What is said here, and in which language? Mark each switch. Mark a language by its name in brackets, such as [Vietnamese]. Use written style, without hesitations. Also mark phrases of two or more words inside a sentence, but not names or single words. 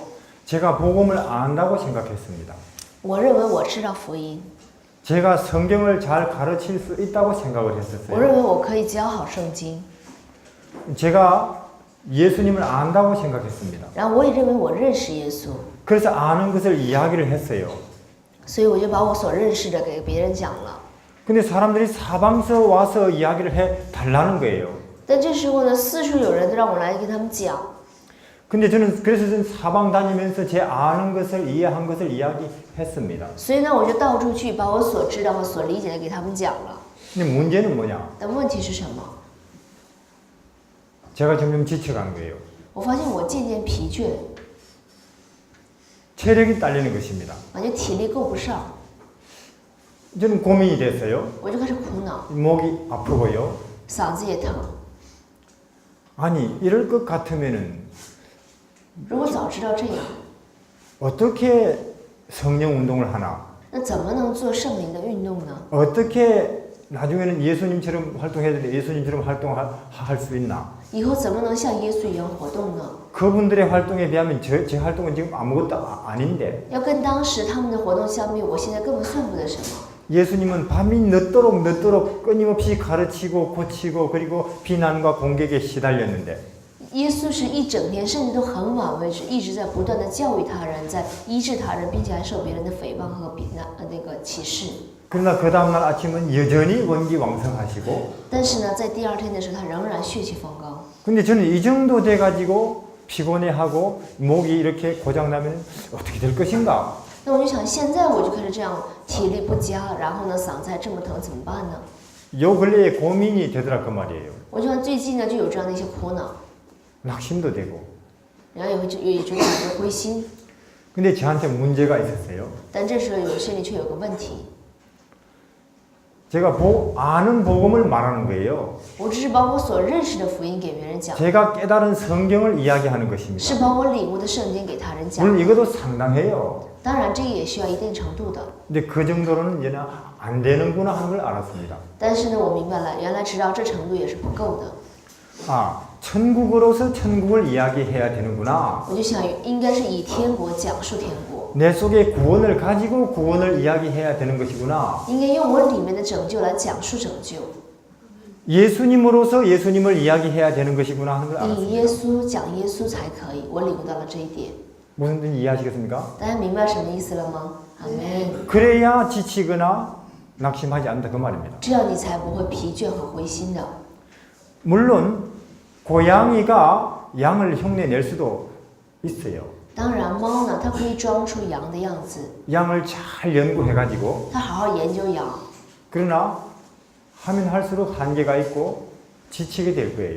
[Korean] 제가 복음을 안다고 생각했습니다. [Chinese] 我认为我知道福音， [Korean] 제가 성경을 잘 가르칠 수 있다고 생각을 [Chinese] 我 [Korean] 했었어요. [Chinese] 认为我可以教好圣经， [Korean] 제가 예수님을 안다고 생각했습니다. [Chinese] 然后我也认为我认识耶稣， [Korean] 그래서 아는 것을 이야기를 했어요. [Chinese] 所以我就把我所认识的给别人讲了。 [Korean] 근데 사람들이 사방서 와서 이야기를 해 달라는 거예요. [Chinese] 但这时候呢，四处有人让我来跟他们讲， [Korean] 근데 그래서 저는 사방 다니면서 제 아는 것을 이해한 것을 이야기했습니다. [Chinese] 所以呢，我就到处去把我所知道和所理解的给他们讲了。 [Korean] 근데 문제는 뭐냐? [Chinese] 但问题是什么？ [Korean] 제가 점점 지쳐간 거예요. [Chinese] 我发现我渐渐疲倦， [Korean] 체력이 딸리는 것입니다. [Chinese] 感觉体力够不上， [Korean] 저는 고민이 됐어요. [Chinese] 我就开始苦恼， [Korean] 목이 아프고요. [Chinese] 嗓子也疼。 [Korean] 아니 이럴 것 같으면은 [Chinese] 如果早知道这样， [Korean] 어떻게 성령 운동을 하나? [Chinese] 那怎么能做圣灵的运动呢？ [Korean] 어떻게 나중에는 예수님처럼 활동해야 되는데 예수님처럼 활동할 수 있나? [Chinese] 以后怎么能像耶稣一样活动呢？ [Korean] 그분들의 활동에 비하면 제 활동은 지금 아무것도 아닌데 [Chinese] 要跟当时他们的活动相比，我现在根本算不得什么。 [Korean] 예수님은 밤이 늦도록 끊임없이 가르치고 고치고 그리고 비난과 공격에 시달렸는데 [Chinese] 耶稣是一整天，甚至都很晚为止，一直在不断的教育他人，在医治他人，并且还受别人的诽谤和歧视。 [Korean] 그러나 그 다음날 아침은 여전히 원기왕성하시고 [Chinese] 但是呢，在第二天的时候，他仍然血气方刚。 [Korean] 근데 저는 이 정도 돼가지고 피곤해하고 목이 이렇게 고장나면 어떻게 될 것인가? [Chinese] 那我就想，现在我就开始这样，体力不佳，然后呢，嗓子还这么疼，怎么办呢？ [Korean] 요 근래에 고민이 되더라 그 말이에요. [Chinese] 我就看最近呢，就有这样的一些苦恼， [Korean] 낙심도 되고. [Chinese] 然后也觉得很多灰心。 [Korean] 근데 저한테 문제가 있었어요. [Chinese] 但这时候我心里却有个问题， [Korean] 제가 아는 복음을 말하는 거예요. [Chinese] 我只是把我所认识的福音给别人讲， [Korean] 제가 깨달은 성경을 이야기하는 것입니다. [Chinese] 是把我领悟的圣经给他人讲。 [Korean] 물론 이것도 상당해요. [Chinese] 当然，这个也需要一定程度的。 [Korean] 근데 그 정도로는 이제 안 되는구나 하는 걸 알았습니다. [Chinese] 但是呢，我明白了，原来直到这程度也是不够的。 [Korean] 아, 천국으로서 천국을 이야기해야 되는구나. [Chinese] 我就想，应该是以天国讲述天国， [Korean] 내 속에 구원을 가지고 구원을 이야기해야 되는 것이구나. [Chinese] 应该用我里面的拯救来讲述拯救， [Korean] 예수님으로서 예수님을 이야기해야 되는 것이구나 하는 걸 [Chinese] 以 [Korean] 알았습니다. [Chinese] 耶稣讲耶稣才可以。我领悟到了这一点， [Korean] 무슨 뜻인지 이해하시겠습니까? [Chinese] 大家明白什么意思了吗？阿门。 [Korean] 그래야 지치거나 낙심하지 않는다 그 말입니다. [Chinese] 这样你才不会疲倦和灰心的。 [Korean] 물론 고양이가 양을 흉내낼 수도 있어요. [Chinese] 当然，猫呢，它可以装出羊的样子， [Korean] 양을 잘 연구해가지고 [Chinese] 它好好研究羊。 [Korean] 그러나 하면 할수록 한계가 있고 지치게 될 거예요.